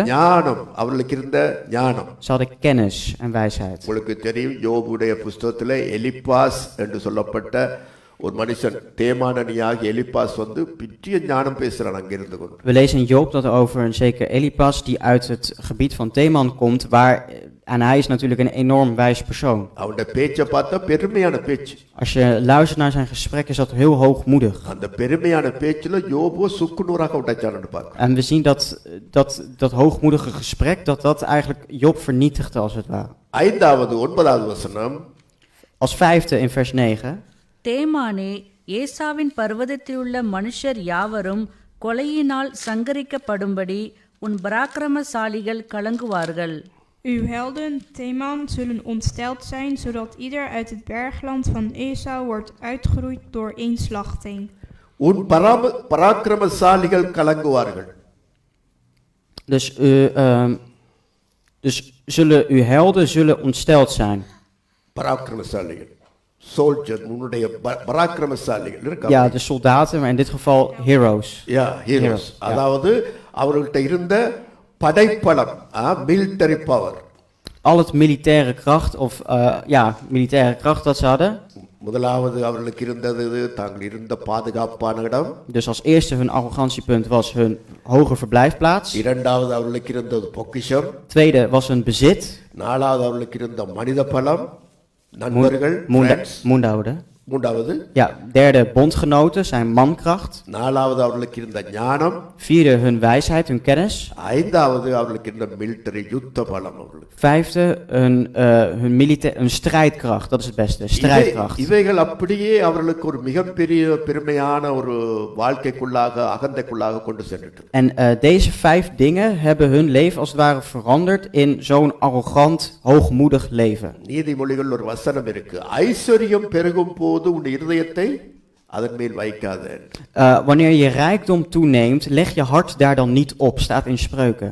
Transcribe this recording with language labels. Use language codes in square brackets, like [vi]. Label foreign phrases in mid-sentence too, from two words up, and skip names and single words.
[ta] ஞானம், அவர்களுக்கு இருந்த ஞானம். [nl] Ze hadden kennis en wijsheid. [ta] உங்களுக்கு தெரியும், யோபுடைய புஸ்தகத்தில் எலிப்பாஸ் என்று சொல்லப்பட்ட ஒரு மனுஷன், தேமானனியாக எலிப்பாஸ் வந்து பிற்றிய ஞானம் பேசுறான் அங்க இருந்து கொண்டு. [nl] We lezen in Job dat er over een zeker Elipas die uit het gebied van Teman komt, en hij is natuurlijk een enorm wijs persoon. [ta] அவனுடைய பேச்சை பார்த்தா பெருமையான பேச்சு. [nl] Als je luistert naar zijn gesprek is dat heel hoogmoedig. [ta] அந்த பெருமையான பேச்சுல யோபு சுக்குநூறாக விட்டாச்சான்னு பார்க்க. [nl] En we zien dat hoogmoedige gesprek, dat eigenlijk Job vernietigde als het ware. [ta] ஐந்தாவது 9வது வசனம். [nl] Als vijfde in vers 9. [ta] தேமானே, ஏசாவின் பர்வதத்திலுள்ள மனுஷர் யாவரும் கொலையினால் சங்கரிக்கப்படும்படி உன் பராக்கிரமசாலிகள் கலங்குவார்கள். [nl] Uw helden, Teman, zullen ontsteld zijn, zodat ieder uit het bergland van Esau wordt uitgeroeid door één slachting. [ta] உன் பராக்கிரமசாலிகள் கலங்குவார்கள். [nl] Dus uw helden zullen ontsteld zijn. [ta] பராக்கிரமசாலிகள், சோல்ஜர், உன்னுடைய பராக்கிரமசாலிகள் இருக்காங்க. [nl] Ja, de soldaten, maar in dit geval heroes. Ja, heroes. [ta] அதாவது அவர்கள்ட்ட இருந்த படைப்பலம், [en] military power. [nl] Al het militaire kracht, militaire kracht dat ze hadden. [ta] முதலாவது அவர்களுக்கு இருந்தது தாங்கள் இருந்த பாதுகாப்பான இடம். [nl] Dus als eerste hun arrogantiepunt was hun hoge verblijfplaats. [ta] இரண்டாவது அவர்களுக்கு இருந்தது பொக்கிஷம். [nl] Tweede was hun bezit. [ta] நாலாவது அவர்களுக்கு இருந்த மனித பலம், நண்பர்கள், [nl] Moendehouden. [ta] மூன்றாவது. [nl] Ja, derde bondgenoten, zijn mankracht. [ta] நாலாவது அவர்களுக்கு இருந்த ஞானம். [nl] Vierde hun wijsheid, hun kennis. [ta] ஐந்தாவது அவர்களுக்கு இருந்த military யுத்த பலம் அவர்களுக்கு. [nl] Vijfde hun strijdkracht, dat is het beste, strijdkracht. [ta] இவைகள் அப்படியே அவர்களுக்கு ஒரு மிகப்பெரிய பெருமையான ஒரு வாழ்க்கைக்குள்ளாக, அகந்தைக்குள்ளாக கொண்டு சென்றுட்டு. [nl] En deze 5 dingen hebben hun leven als het ware veranderd in zo'n arrogant, hoogmoedig leven. [ta] நீதிமொழிகள் ஒரு வசனம் இருக்கு, ஐஸ்வர்யம் பெருகும் போது உன் இதயத்தை அதன் மேல் வைக்காதே. [nl] Wanneer je rijkdom toeneemt, leg je hart daar dan niet op, staat in Spreuken.